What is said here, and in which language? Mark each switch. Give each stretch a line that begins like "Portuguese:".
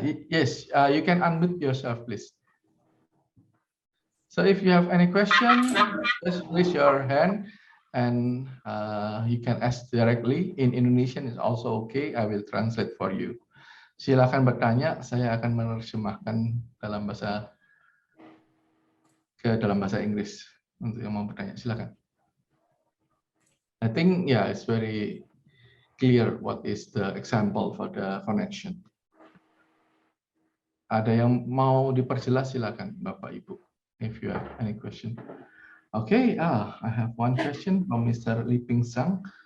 English: Yes, you can unmute yourself, please. So if you have any question, just raise your hand and you can ask directly. In Indonesian is also okay. I will translate for you.
Indonesian: Silakan bertanya, saya akan menerjemahkan dalam bahasa Inggris. Untuk yang mau bertanya, silakan.
English: I think it's very clear what is the example for the connection.
Indonesian: Ada yang mau diperjelas, silakan Bapak Ibu,
English: if you have any question. Okay, I have one question from Mr. Liping Sang.